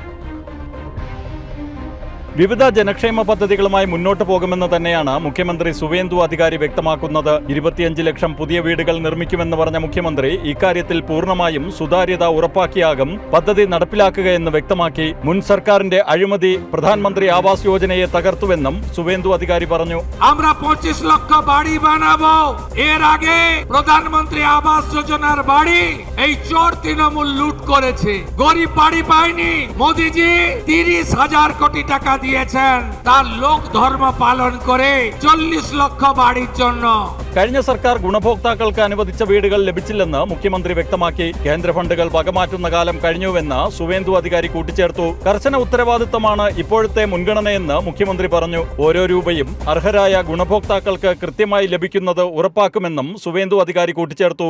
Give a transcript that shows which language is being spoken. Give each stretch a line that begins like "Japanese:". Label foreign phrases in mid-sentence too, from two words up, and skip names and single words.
Malayalam: വിവിധ ജനക്ഷേമ പദ്ധതികളുമായി മുന്നോട്ട് പോകുമെന്ന് തന്നെയാണ് മുഖ്യമന്ത്രി സുവേന്ദു അധികാരി വ്യക്തമാക്കുന്നത്. 25 ലക്ഷം പുതിയ വീടുകൾ നിർമ്മിക്കുമെന്ന് പറഞ്ഞ മുഖ്യമന്ത്രി ഇക്കാര്യത്തിൽ പൂർണ്ണമായും സുതാര്യത ഉറപ്പാക്കിയാകും പദ്ധതി നടപ്പിലാക്കുകയെന്ന് വ്യക്തമാക്കി. മുൻ സർക്കാരിന്റെ അഴിമതി പ്രധാനമന്ത്രി ആവാസ് യോജനയെ തകർത്തുവെന്നും സുവേന്ദു അധികാരി പറഞ്ഞു.
Bangla: 25 লক্ষ বাড়ি বানাবো, এর আগে প্রধানমন্ত্রী আবাস যোজনার বাড়ি এই চোর তৃণমূল লুট করেছে, গরিব বাড়ি পায়নি। মোদিজি 30,000 কোটি টাকা দিয়েছেন তার লোক ধর্ম পালন করে 40 লক্ষ বাড়ির জন্য.
Malayalam: കഴിഞ്ഞ സർക്കാർ ഗുണഭോക്താക്കൾക്ക് അനുവദിച്ച വീടുകൾ ലഭിച്ചില്ലെന്ന് മുഖ്യമന്ത്രി വ്യക്തമാക്കി. കേന്ദ്ര ഫണ്ടുകൾ വകമാറ്റുന്ന കാലം കഴിഞ്ഞുവെന്ന് സുവേന്ദു അധികാരി കൂട്ടിച്ചേർത്തു. കർശന ഉത്തരവാദിത്തമാണ് ഇപ്പോഴത്തെ മുൻഗണനയെന്ന് മുഖ്യമന്ത്രി പറഞ്ഞു. ഓരോ രൂപയും അർഹരായ ഗുണഭോക്താക്കൾക്ക് കൃത്യമായി ലഭിക്കുന്നത് ഉറപ്പാക്കുമെന്നും സുവേന്ദു അധികാരി കൂട്ടിച്ചേർത്തു.